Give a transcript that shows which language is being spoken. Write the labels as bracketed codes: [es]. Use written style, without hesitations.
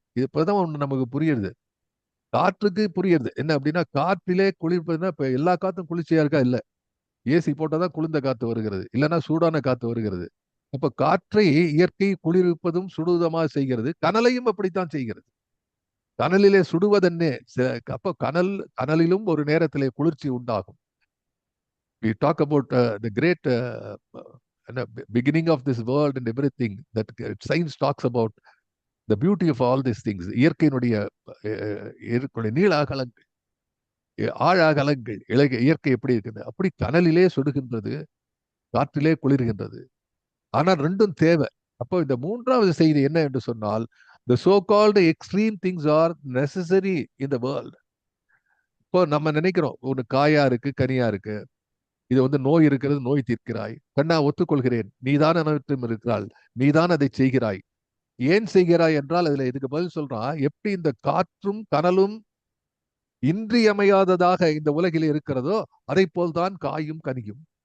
[ta] இது இப்பதான் நமக்கு புரியுது. காற்றுக்கு புரியுது என்ன அப்படின்னா, காற்றிலே குளிர்ப்பதுன்னா இப்ப எல்லா காத்தும் குளிர்ச்சியா இருக்கா? இல்ல. ஏசி போட்டாதான் குளிர்ந்த காத்து வருகிறது, இல்லைன்னா சூடான காத்து வருகிறது. அப்ப காற்றை இயற்கை குளிர்விப்பதும் சுடுவதுமாக செய்கிறது, கனலையும் அப்படித்தான் செய்கிறது. கனலிலே சுடுவதென்னே அப்ப கனலிலும் ஒரு நேரத்திலே குளிர்ச்சி உண்டாகும். [en] We talk about the great beginning of this world and everything that science talks about the beauty of all these things. [ta] இயற்கையினுடைய நீள அகலங்கள், ஆழ அகலங்கள், இயற்கை எப்படி இருக்குது, அப்படி கனலிலே சுடுகின்றது, காற்றிலே குளிர்கின்றது. ஆனால் ரெண்டும் தேவை. அப்போ இந்த மூன்றாவது செய்தி என்ன என்று சொன்னால், [en] the so called extreme things are necessary in the world. [ta] இப்போ நம்ம நினைக்கிறோம், ஒன்று காயா இருக்கு, கனியா இருக்கு, இது வந்து நோய் இருக்கிறது, நோய் தீர்க்கிறாய், கண்ணா ஒத்துக்கொள்கிறேன், நீதான் அனைத்தும் இருக்கிறாள், நீதான் அதை செய்கிறாய். ஏன் செய்கிறாய் என்றால் அதுல இதுக்கு பதில் சொல்றான், எப்படி இந்த காற்றும் கனலும் இன்றியமையாததாக இந்த உலகில் இருக்கிறதோ அதை போல்தான் காயும் கனியும்.